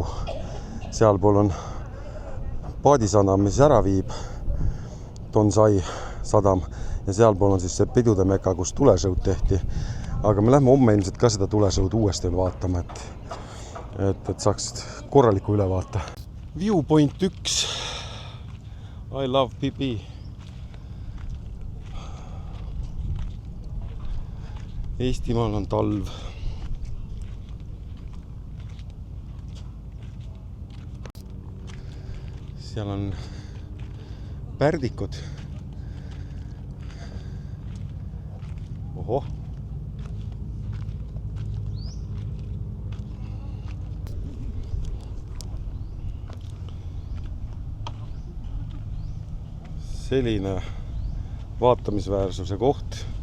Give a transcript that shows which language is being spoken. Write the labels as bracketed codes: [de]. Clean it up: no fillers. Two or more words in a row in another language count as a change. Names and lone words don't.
[et] Seal pool on paadisadam, mis ära viib. Tonsai sadam. Ja seal pool on siis see pidude meka, kus tulesõud tehti. Aga me lähme homme ilmselt ka seda tulesõud uuesti vaatama, et saaks korraliku ülevaate. [en] Viewpoint 1. I love Pipi. [et] Eestimaal on talv. Seal on pärdikud. Ohoh. Selline vaatamisväärsuse koht.